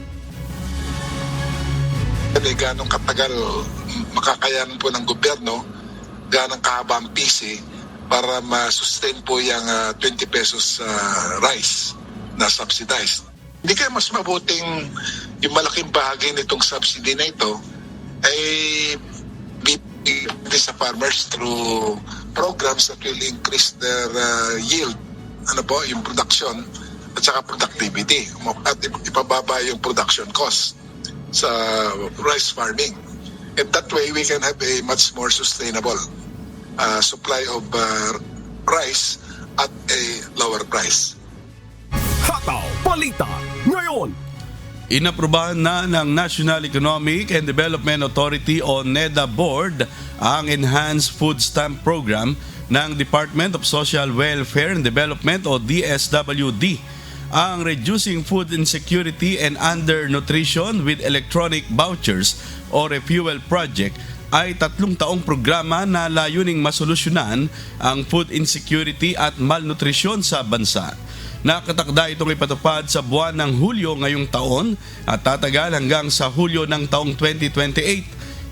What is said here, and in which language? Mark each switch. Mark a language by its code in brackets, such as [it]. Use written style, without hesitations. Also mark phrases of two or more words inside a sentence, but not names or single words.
[tl] Ganong katagal makakayanan po ng gobyerno, ganong kahaba ang PC para ma-sustain po yung 20 pesos rice na subsidized. Hindi kaya mas mabuting yung malaking bahagi nitong subsidy na ito ay bibigyan sa farmers [en] through programs that will increase their yield, [tl] yung production at saka productivity at ipababa yung [en] production cost [tl] sa [en] rice farming. And that way we can have a much more sustainable supply of rice at a lower price. [tl] Hataw Balita ngayon. Inaprubahan na ng National Economic and Development Authority o NEDA Board ang Enhanced Food Stamp Program ng Department of Social Welfare and Development o DSWD. Ang Reducing [en] Food Insecurity [tl] and Undernutrition with Electronic Vouchers o Refuel Project ay 3 taong programa na layuning masolusyonan ang food insecurity at malnutrisyon sa bansa. Nakatakda itong ipatupad sa buwan ng Hulyo ngayong taon at tatagal hanggang sa Hulyo ng taong 2028.